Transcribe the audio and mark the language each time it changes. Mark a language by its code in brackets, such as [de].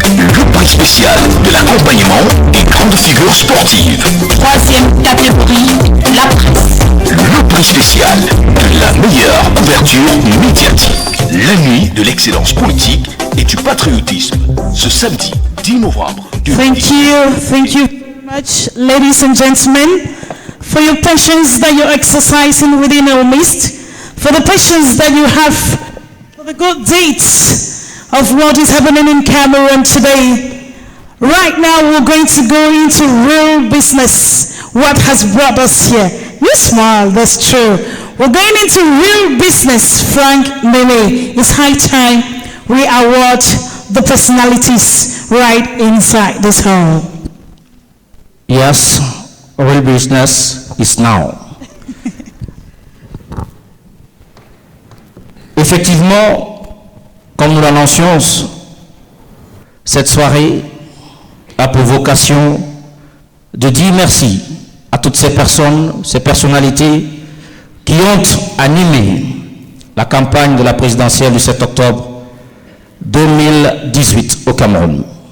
[fr] Le prix spécial de l'accompagnement des grandes figures sportives. Troisième catégorie, la presse. Le prix spécial de la meilleure couverture médiatique. La nuit de l'excellence politique et du patriotisme. Ce samedi 10 novembre 2018. [en] Thank you very much, ladies and gentlemen, for your patience that you're exercising within our midst, for the patience that you have for the good deeds of what is happening in Cameroon today. Right now, we're going to go into real business. What has brought us here? You smile, that's true. We're going into real business, Frank Mele. It's high time we award the personalities right inside this hall. Yes, real business is now. [fr] Effectivement, comme nous l'annoncions, cette soirée a pour vocation de dire merci à toutes ces personnes, ces personnalités qui ont animé la campagne de la présidentielle du 7 octobre 2018 au Cameroun.